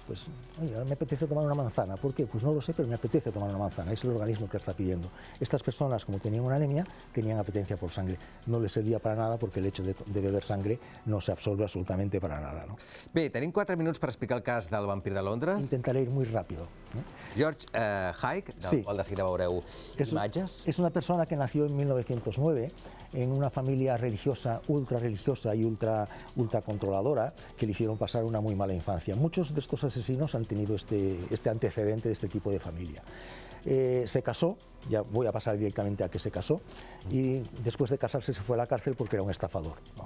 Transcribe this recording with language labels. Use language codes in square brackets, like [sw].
[es] Pues, oye, me apetece tomar una manzana. ¿Por qué? Pues no lo sé, pero me apetece tomar una manzana. Es el organismo que la está pidiendo. Estas personas, como tenían una anemia, tenían apetencia por sangre. No les servía para nada porque el hecho de beber sangre no se absorbe absolutamente para nada, ¿no? [ca] Bé, tenim 4 minuts per explicar el cas del vampir de Londres. [es] Intentaré ir muy rápido, ¿no? [ca] George Hyde, del qual de seguida veureu imatges. [es] Es una persona que nació en 1909 en una familia religiosa, ultra religiosa y ultra controladora, que le hicieron pasar una muy mala infancia. Muchos de estos asesinos han tenido este antecedente de este tipo de familia. Se casó, ya voy a pasar directamente a que se casó, y después de casarse se fue a la cárcel porque era un estafador, ¿no?